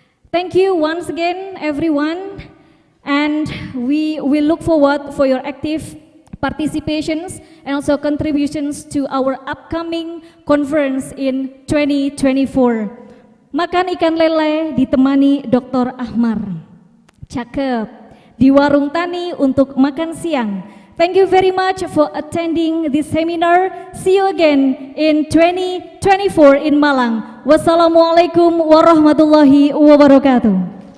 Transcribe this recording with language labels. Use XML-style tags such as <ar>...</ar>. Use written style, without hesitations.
<en>Thank you once again, everyone. And we look forward for your active participations and also contributions to our upcoming conference in 2024.</en> <id>Makan ikan lele ditemani Dr. Ahmar. Cakep. Di warung tani untuk makan siang.</id> <en>Thank you very much for attending this seminar. See you again in 2024 in Malang.</en> <ar>Wassalamualaikum warahmatullahi wabarakatuh.</ar>